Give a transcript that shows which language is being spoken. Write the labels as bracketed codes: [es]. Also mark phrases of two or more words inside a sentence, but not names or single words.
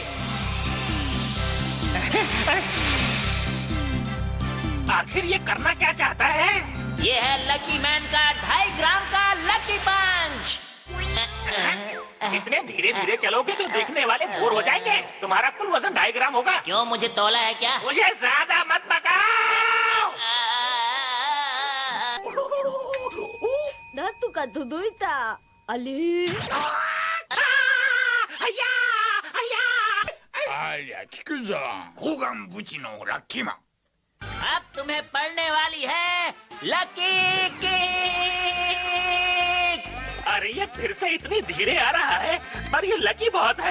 [hi] आखिर ये करना क्या चाहता है? ये है लकी मैन का 2.5 ग्राम का [en] lucky punch. [hi] इतने धीरे धीरे चलोगे तो देखने वाले बोर हो जाएंगे। तुम्हारा कुल वजन 2.5 ग्राम होगा। क्यों, मुझे तौला है क्या? मुझे ज्यादा मत पकाओ। [ja] なんとか届いた。あれ？ [hi] अब तुम्हें पड़ने वाली है [en] lucky kick. [hi] अरे ये फिर से इतनी धीरे आ रहा है, पर ये लकी बहुत है।